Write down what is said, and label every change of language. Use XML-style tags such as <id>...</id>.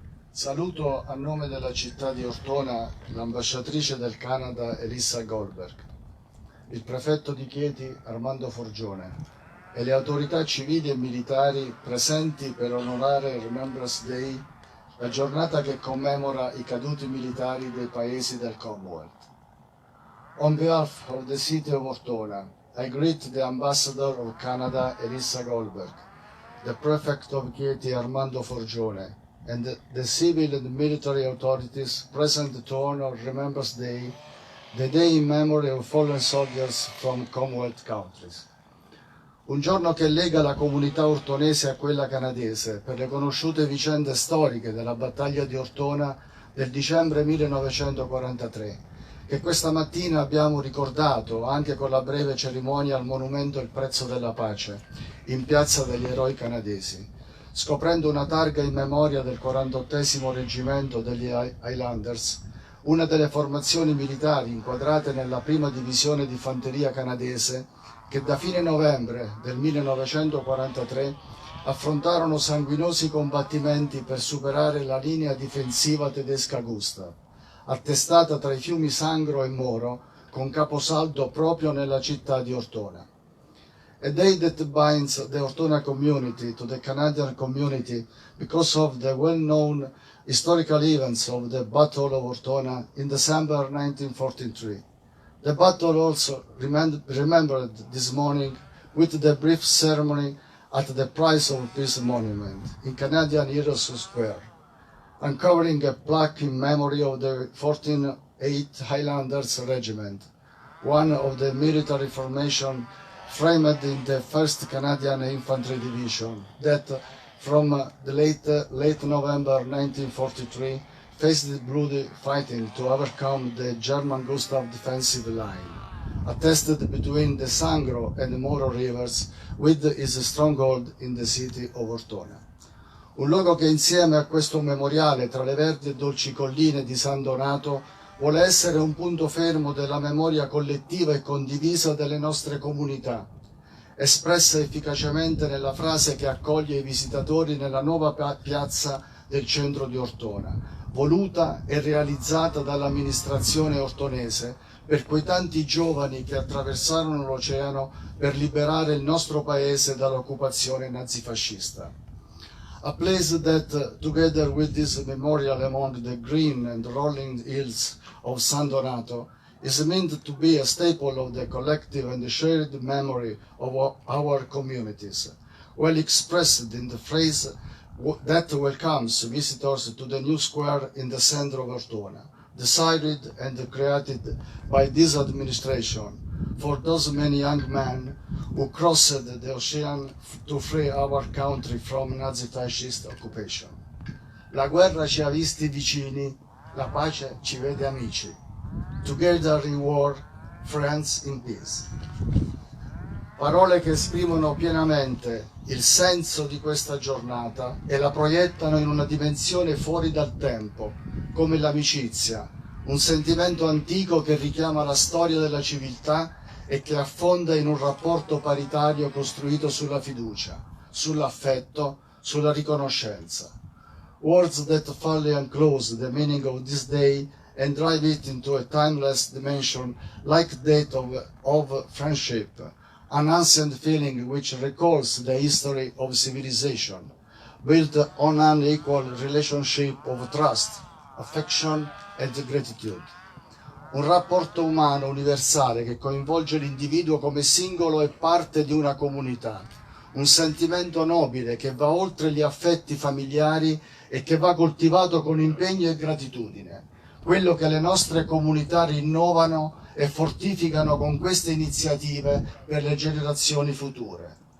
<it>Saluto a nome della città di Ortona l'ambasciatrice del Canada Elissa Golberg, il prefetto di Chieti Armando Forgione e le autorità civili e militari presenti per onorare Remembrance Day, la giornata che commemora i caduti militari dei paesi del Commonwealth.</it> <en>On behalf of the city of Ortona, I greet the ambassador of Canada Elissa Golberg, the prefect of Chieti Armando Forgione, and the civil and military authorities present to honor Remembrance Day, the day in memory of fallen soldiers from Commonwealth countries.</en> <it>Un giorno che lega la comunità ortonese a quella canadese per le conosciute vicende storiche della battaglia di Ortona del dicembre 1943, che questa mattina abbiamo ricordato anche con la breve cerimonia al monumento Il prezzo della pace, in piazza degli eroi canadesi, scoprendo una targa in memoria del 48esimo reggimento degli Highlanders, una delle formazioni militari inquadrate nella prima divisione di fanteria canadese che da fine novembre del 1943 affrontarono sanguinosi combattimenti per superare la linea difensiva tedesca Gustav, attestata tra i fiumi Sangro e Moro, con caposaldo proprio nella città di Ortona.</it> <en>A day that binds the Ortona community to the Canadian community because of the well-known historical events of the Battle of Ortona in December 1943. The battle also remembered this morning with the brief ceremony at the Prize of Peace Monument in Canadian Heroes Square, uncovering a plaque in memory of the 14th Highlanders Regiment, one of the military formation framed in the 1st Canadian Infantry Division that, from the late November 1943, faced bloody fighting to overcome the German Gustav defensive line, attested between the Sangro and the Moro rivers, with its stronghold in the city of Ortona.</en> <it>Un luogo che insieme a questo memoriale tra le verdi e dolci colline di San Donato vuole essere un punto fermo della memoria collettiva e condivisa delle nostre comunità, espressa efficacemente nella frase che accoglie i visitatori nella nuova piazza del centro di Ortona, voluta e realizzata dall'amministrazione ortonese per quei tanti giovani che attraversarono l'oceano per liberare il nostro paese dall'occupazione nazifascista.</it> <en>A place that, together with this memorial among the green and rolling hills of San Donato, is meant to be a staple of the collective and shared memory of our communities, well expressed in the phrase that welcomes visitors to the new square in the center of Ortona, decided and created by this administration for those many young men who crossed the ocean to free our country from Nazi-fascist occupation.</en> <it>La guerra ci ha visti vicini, la pace ci vede amici.</it> <en>Together in war, friends in peace.</en> <it>Parole che esprimono pienamente il senso di questa giornata e la proiettano in una dimensione fuori dal tempo, come l'amicizia, un sentimento antico che richiama la storia della civiltà e che affonda in un rapporto paritario costruito sulla fiducia, sull'affetto, sulla riconoscenza.</it> <en>Words that fully enclose the meaning of this day and drive it into a timeless dimension like that of friendship, an ancient feeling which recalls the history of civilization, built on an equal relationship of trust, affection and gratitude.</en> <it>Un rapporto umano universale che coinvolge l'individuo come singolo e parte di una comunità, un sentimento nobile che va oltre gli affetti familiari e che va coltivato con impegno e gratitudine, quello che le nostre comunità rinnovano e fortificano con queste iniziative per le generazioni future.</it>